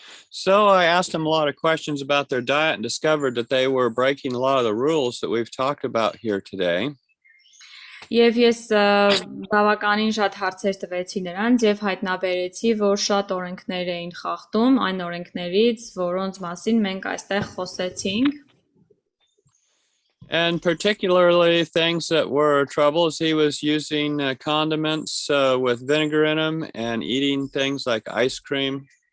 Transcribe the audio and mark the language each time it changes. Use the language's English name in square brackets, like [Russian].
[English] So I asked them a lot of questions about their diet and discovered that they were breaking a lot of the rules that we've talked about here today. [Armenian] Եվ ես բավականին շատ հարցեր տվեցի նրանց եւ հայտնաբերեցի, որ շատ օրենքներ էին խախտում, այն օրենքներից, որոնց մասին մենք այստեղ խոսեցինք. [English] And particularly things that were troubles, he was using condiments with vinegar in them and eating things like ice cream.